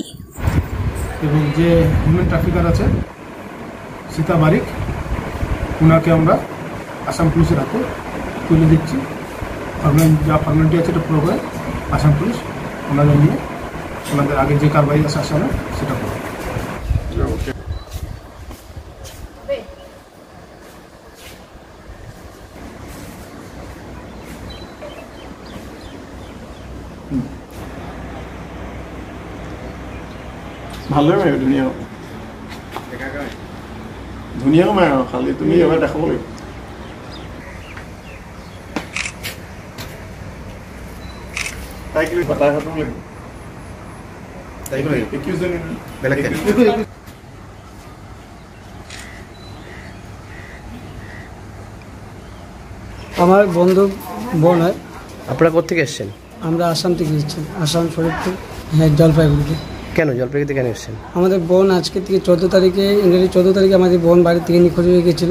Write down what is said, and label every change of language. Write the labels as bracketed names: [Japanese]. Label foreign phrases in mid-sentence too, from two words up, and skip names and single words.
[Bangla] এবং যে [English] human trafficker [Bangla] আছে সীতা বারিক, ওনাকে আমরা আসাম পুলিশের হাতে তুলে দিচ্ছি। যা ফর্মালিটি আছে এটা পুরো করে আসাম পুলিশ ওনাদের নিয়ে ওনাদের আগে যে কারবাই আছে আসামে সেটা করবে। [Assamese] ভালদৰে মাৰিব, ধুনীয়া হ'ব, ধুনীয়াকৈ মাৰে আৰু খালি তুমি এবাৰ দেখাব লাগিব। তাইক লৈ তাই হাতত লাগিব, তাইক লৈ 21 জন বেলেগ। [Bangla] আমার বন্ধু বোন হয়। আপনারা কোথেকে এসেছেন? আমরা আসাম থেকে এসেছি, আসাম শরীরপুর, হ্যাঁ, জলপাইগুড়িতে। কেন জলপাইগুড়িতে কেন এসেছেন? আমাদের বোন আজকে থেকে 14 তারিখে, ইংরেজি 14 তারিখে আমাদের বোন বাড়ি থেকে নিখোঁজ হয়ে গেছিলো।